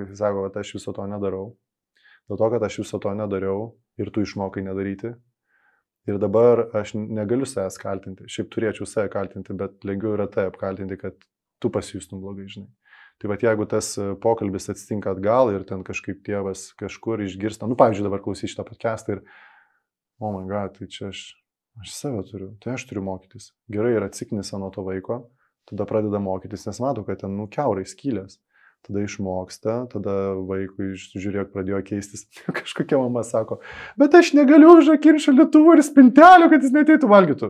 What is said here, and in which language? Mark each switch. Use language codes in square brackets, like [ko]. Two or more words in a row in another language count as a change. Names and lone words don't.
[lt] Jisai sako, kad aš viso to nedarau. Dėl to, kad aš viso to nedariau ir tu išmokai nedaryti. Ir dabar aš negaliu savęs kaltinti. Šiaip turėčiau save kaltinti, bet lengviau yra tai apkaltinti, kad tu pasijustum blogai, žinai. Tai jeigu tas pokalbis atsitinka atgal ir ten kažkaip tėvas kažkur išgirsta, pavyzdžiui, dabar klausys šitą podcastą ir, [en] oh my god, [lt] tai čia aš save turiu, tai aš turiu mokytis. Gerai, ir atsiknisa nuo to vaiko, tada pradeda mokytis, nes matau, kad ten, kiaurai skylės. Tada išmoksta, tada vaikui, žiūrėk, pradėjo keistis. Kažkokia mama sako, bet aš negaliu užrakinti šaldytuvo ir spintelio, kad jis neteitų valgytų.